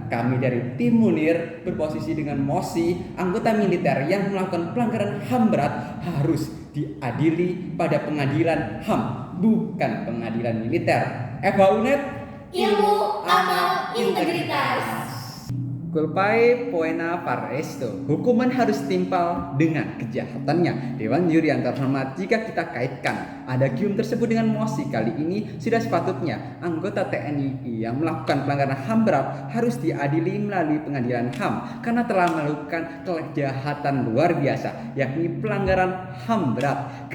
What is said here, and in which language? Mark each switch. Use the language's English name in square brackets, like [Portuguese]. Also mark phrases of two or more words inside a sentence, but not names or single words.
[Indonesian] Kami dari tim Munir berposisi dengan Mosi, anggota militer yang melakukan pelanggaran HAM berat harus diadili pada pengadilan HAM, bukan pengadilan militer. FHUNet, Ilmu, amal, integritas. [Latin] Culpae poena paresto. [Indonesian] Hukuman harus timpal dengan kejahatannya. Dewan juri yang terhormat, jika kita kaitkan ada gium tersebut dengan Mosi kali ini, sudah sepatutnya anggota TNI yang melakukan pelanggaran HAM berat harus diadili melalui pengadilan HAM karena telah melakukan kejahatan luar biasa, yakni pelanggaran HAM berat.